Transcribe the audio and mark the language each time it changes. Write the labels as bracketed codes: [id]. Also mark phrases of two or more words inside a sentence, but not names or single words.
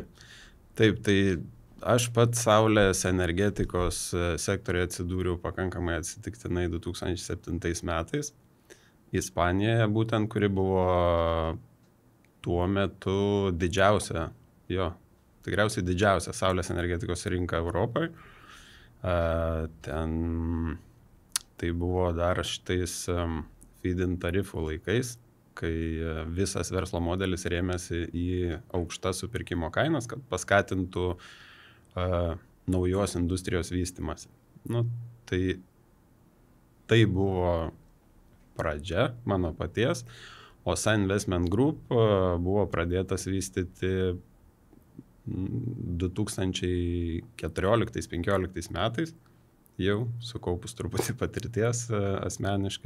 [lt] Taip, tai aš pats saulės energetikos sektoriuje atsidūriau pakankamai atsitiktinai 2007 metais. Ispanijoje būtent, kuri buvo tuo metu tikriausiai didžiausia saulės energetikos rinka Europoje. Ten tai buvo dar šitais feed-in tarifų laikais, kai visas verslo modelis rėmėsi į aukštas supirkimo kainas, kad paskatintų naujos industrijos vystymąsi. Tai buvo pradžia mano paties, o Sun Investment Group buvo pradėtas vystyti 2014-2015 metais, jau sukaupus truputį patirties asmeniškai.